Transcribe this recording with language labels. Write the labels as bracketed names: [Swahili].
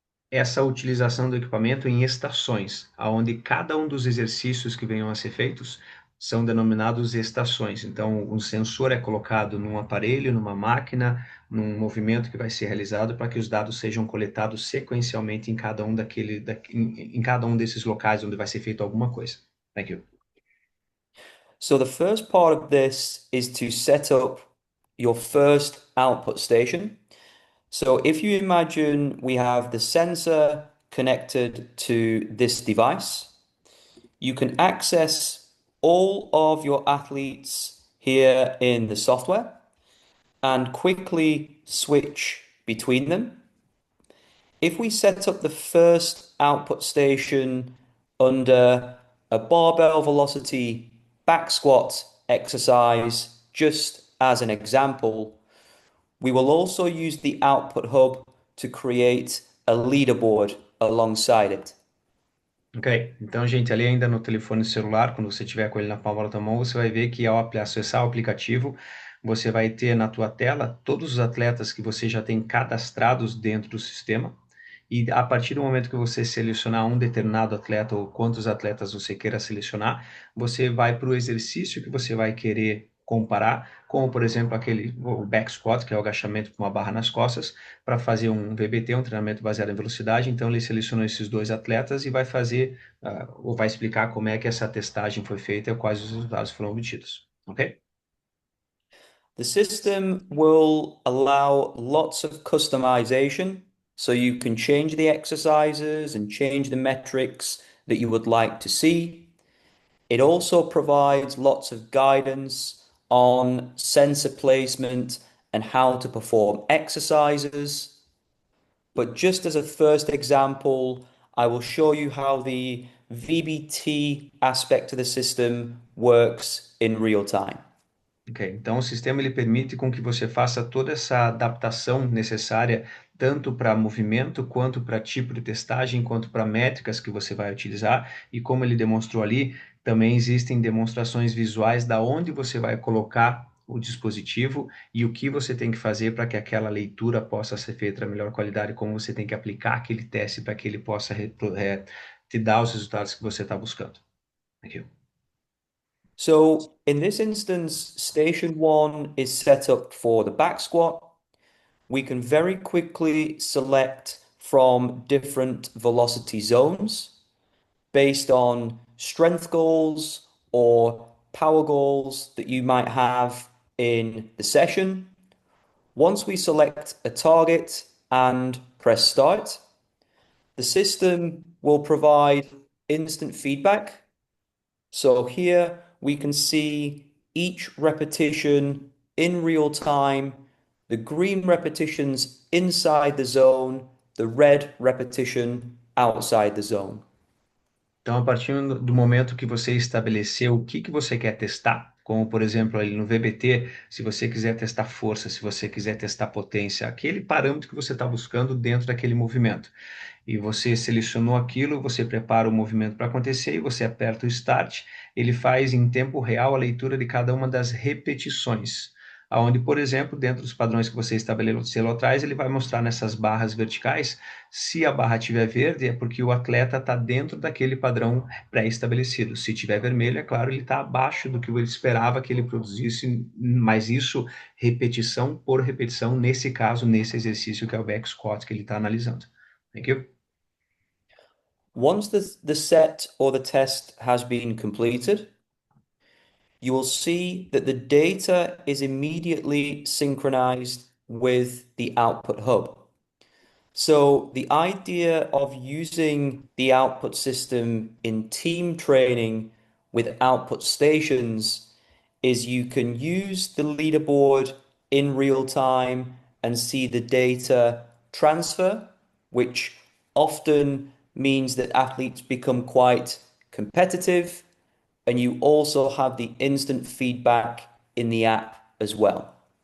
[Portuguese] essa utilização do equipamento em estações, aonde cada um dos exercícios que venham a ser feitos são denominados estações. Então, um sensor é colocado num aparelho, numa máquina, num movimento que vai ser realizado para que os dados sejam coletados sequencialmente em cada um desses locais onde vai ser feito alguma coisa. [English] Thank you. So the first part of this is to set up your first output station. So if you imagine we have the sensor connected to this device, you can access all of your athletes here in the software and quickly switch between them. If we set up the first output station under a barbell velocity back squat exercise, just as an example, we will also use the output hub to create a leaderboard alongside it. [Portuguese] Ok, então, gente, ali ainda no telefone celular, quando você tiver com ele na palma da tua mão, você vai ver que ao acessar o aplicativo, você vai ter na tua tela todos os atletas que você já tem cadastrados dentro do sistema. E a partir do momento que você selecionar um determinado atleta ou quantos atletas você queira selecionar, você vai para o exercício que você vai querer comparar, como por exemplo o back squat, que é o agachamento com uma barra nas costas, para fazer um VBT, um treinamento baseado em velocidade. Então ele selecionou esses dois atletas e vai fazer ou vai explicar como é que essa testagem foi feita e quais os resultados foram obtidos, ok? [English] The system will allow lots of customization, so you can change the exercises and change the metrics that you would like to see. It also provides lots of guidance on sensor placement and how to perform exercises. But just as a first example, I will show you how the VBT aspect of the system works in real time. [Portuguese] Ok, então o sistema ele permite com que você faça toda essa adaptação necessária tanto para movimento quanto para tipo de testagem, quanto para métricas que você vai utilizar e como ele demonstrou ali, também existem demonstrações visuais da onde você vai colocar o dispositivo e o que você tem que fazer para que aquela leitura possa ser feita na melhor qualidade, como você tem que aplicar aquele teste para que ele possa te dar os resultados que você está buscando. [English] Thank you. So in this instance, station one is set up for the back squat. We can very quickly select from different velocity zones based on strength goals or power goals that you might have in the session. Once we select a target and press start, the system will provide instant feedback. So here we can see each repetition in real time, the green repetitions inside the zone, the red repetition outside the zone. [Portuguese] Então, a partir do momento que você estabeleceu o que você quer testar, como por exemplo ali no VBT, se você quiser testar força, se você quiser testar potência, aquele parâmetro que você está buscando dentro daquele movimento. E você selecionou aquilo, você prepara o movimento para acontecer e você aperta o Start, ele faz em tempo real a leitura de cada uma das repetições. Aonde, por exemplo, dentro dos padrões que você estabeleceu lá atrás, ele vai mostrar nessas barras verticais, se a barra estiver verde, é porque o atleta está dentro daquele padrão pré-estabelecido. Se estiver vermelho, é claro, ele está abaixo do que ele esperava que ele produzisse, mas isso repetição por repetição, nesse caso, nesse exercício que é o back squat que ele está analisando. [English] Thank you. Once the set or the test has been completed, you will see that the data is immediately synchronized with the output hub. So the idea of using the output system in team training with output stations is you can use the leaderboard in real time and see the data transfer, which often means that athletes become quite competitive, and you also have the instant feedback in the app as well.